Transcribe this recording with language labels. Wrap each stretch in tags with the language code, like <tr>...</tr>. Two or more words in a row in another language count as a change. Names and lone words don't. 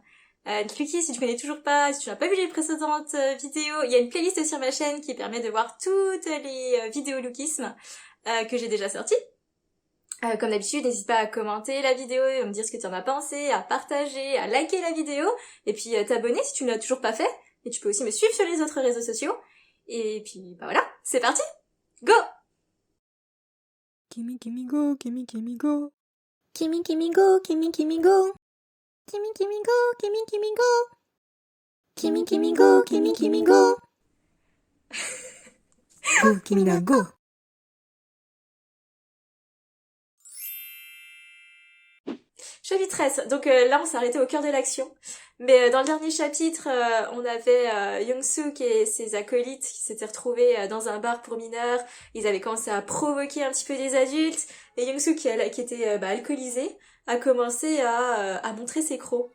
<fr>Lookisme, si tu connais toujours pas, si tu n'as pas vu les précédentes vidéos, il y a une playlist sur ma chaîne qui permet de voir toutes les vidéos Lookisme que j'ai déjà sorties. Comme d'habitude, n'hésite pas à commenter la vidéo, à me dire ce que tu en as pensé, à partager, à liker la vidéo, et puis t'abonner si tu ne l'as toujours pas fait. Et tu peux aussi me suivre sur les autres réseaux sociaux. Et puis, bah voilà, c'est parti. Go! Kimi Kimi go, Kimi Kimi go. Kimi Kimi go, Kimi Kimi go. Kimi Kimi go, Kimi Kimi go. Kimi Kimi go, Kimi Kimi go. Go, Kimina, go. Chapitre 13, donc là on s'est arrêté au cœur de l'action. Mais dans le dernier chapitre, on avait Young-suk et ses acolytes qui s'étaient retrouvés dans un bar pour mineurs. Ils avaient commencé à provoquer un petit peu des adultes. Et Young-suk, qui était alcoolisé, a commencé à montrer ses crocs.</fr>